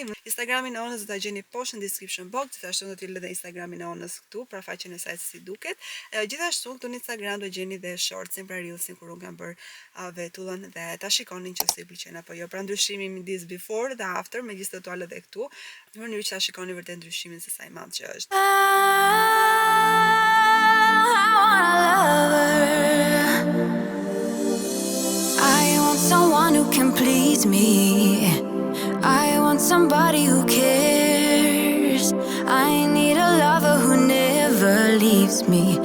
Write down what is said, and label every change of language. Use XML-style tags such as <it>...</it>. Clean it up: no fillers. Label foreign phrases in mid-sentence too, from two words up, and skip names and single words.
<sq>Instagramin e Onës do ta gjeni poshtë në description box, gjithashtu do t'ju lë dhe Instagramin e Onës këtu, pra faqen e saj se si duket. Gjithashtu këtu në Instagram do gjeni dhe shortsin pra reelsin kur unë kam bërë vetullën dhe ta shikoni nëse ju pëlqen apo jo. Pra ndryshimi midis before dhe after, megjithëse do t'u lë dhe këtu, në mënyrë që ta shikoni vërtet ndryshimin se sa i madh që është.</sq> <en>I want someone who can please me. I want somebody who cares. I need a lover who never leaves me.</en>